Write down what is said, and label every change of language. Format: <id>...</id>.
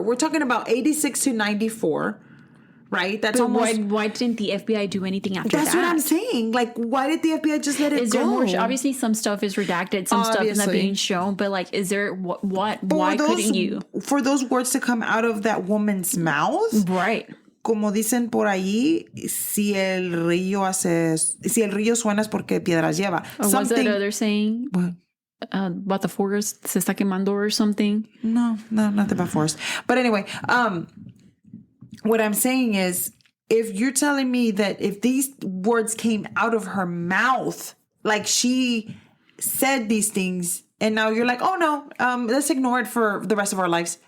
<en>We're talking about 86 to 94, right? That's but almost. Why didn't the FBI do anything after that? That's what I'm saying. Like, why did the FBI just let it is go? There more? Obviously, some stuff is redacted. Some stuff is not being shown. But like, is there what? Why couldn't you? For those words to come out of that woman's mouth, right?</en> <es>Como dicen por allí, si el río suena es porque piedras lleva.</es> <en>Or what's that other saying? What? About the forest se está quemando or something. No, not about forest. But anyway, what I'm saying is, if you're telling me that if these words came out of her mouth, like she said these things, and now you're like, oh no, let's ignore it for the rest of our lives.</en>